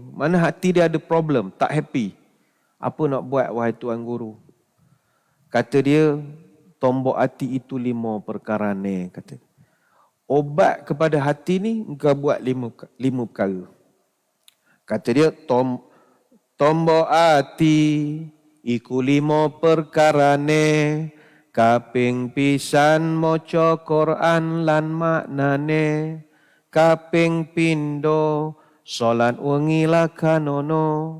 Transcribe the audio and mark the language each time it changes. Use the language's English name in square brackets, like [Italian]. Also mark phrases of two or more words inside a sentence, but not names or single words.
[Malay] Mana hati dia ada problem, tak happy. Apa nak buat wahai Tuan Guru? Kata dia, tombok hati itu 5 perkara ni. Kata, obat kepada hati ni, engkau buat 5 perkara. Kata dia, [Javanese] tombok hati, iku 5 perkara ni. Kaping pisan moco Quran lan maknane. Kaping pindo, solat wengi lakanono.